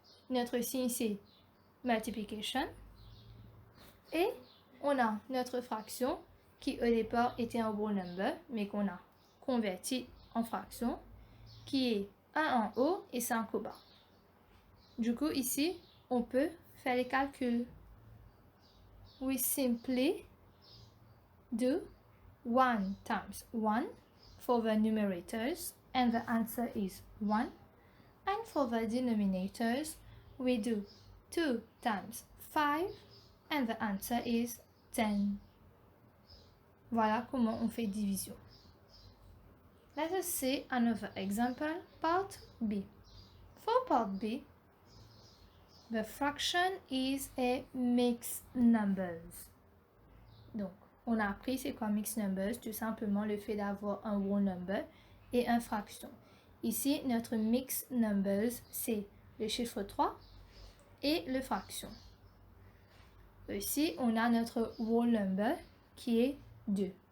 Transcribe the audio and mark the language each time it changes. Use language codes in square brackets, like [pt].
[fr] Notre signe, c'est multiplication. Et on a notre fraction qui au départ était un whole number, mais qu'on a converti en fraction, qui est 1 en haut et 5 au bas. Du coup, ici, on peut faire les calculs. [en] We simply do 1 times 1 for the numerators, and the answer is 1. And for the denominators, we do 2 times 5, and the answer is 10. [fr] Voilà comment on fait division. [en] Let us see another example, part B. For part B, the fraction is a mixed numbers. [fr] Donc, on a appris c'est quoi mixed numbers, tout simplement le fait d'avoir un whole number et une fraction. Ici, notre mixed numbers, c'est le chiffre 3 et le fraction. Ici, on a notre whole number qui est 2.